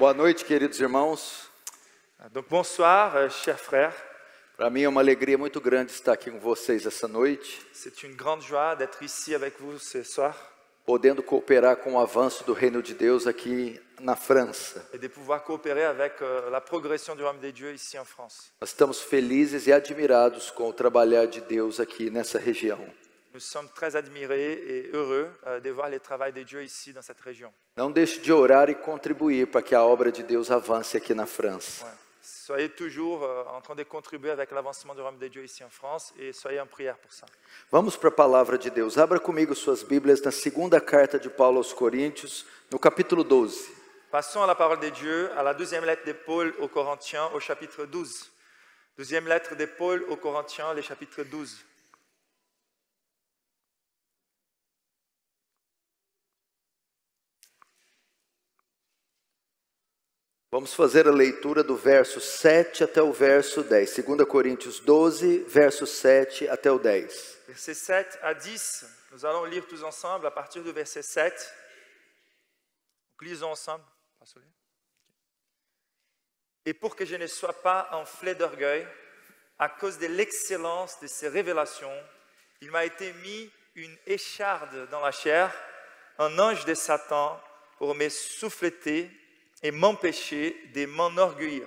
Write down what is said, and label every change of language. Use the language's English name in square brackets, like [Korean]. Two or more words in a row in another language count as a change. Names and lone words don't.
[Portuguese] Boa noite, queridos irmãos. [French] Donc bonsoir, chers frères. [Portuguese] Para mim é uma alegria muito grande estar aqui com vocês essa noite, [French] C'est une grande joie d'être ici avec vous ce soir [Portuguese] podendo cooperar com o avanço do reino de Deus aqui na França. [French] et de pouvoir coopérer avec la progression du royaume des dieux ici en France. [Portuguese] Nós estamos felizes e admirados com o trabalhar de Deus aqui nessa região. [French] Nous sommes très admirés et heureux de voir les travaux des dieux ici dans cette région. [Portuguese] Não deixe de orar e contribuir para que a obra de Deus avance aqui na França. [French] Ouais. Soyez toujours en train de contribuer avec l'avancement du royaume des dieux ici en France et soyez en prière pour ça. [Portuguese] Vamos para a palavra de Deus. Abra comigo suas Bíblias na segunda carta de Paulo aos Coríntios, no capítulo 12. [French] Passons à la parole de Dieu, à la deuxième lettre de Paul aux Corinthiens, au chapitre 12. Deuxième lettre de Paul aux Corinthiens, le chapitre 12. [Portuguese] Vamos fazer a leitura do verso 7 até o verso 10. 2 Coríntios 12, verso 7 até o 10. [French] Versets 7 à 10, nous allons lire tous ensemble à partir du verset 7. Donc, lisons ensemble. Et pour que je ne sois pas enflé d'orgueil, à cause de l'excellence de ces révélations, il m'a été mis une écharde dans la chair, un ange de Satan pour me souffleter et m'empêcher de m'enorgueillir.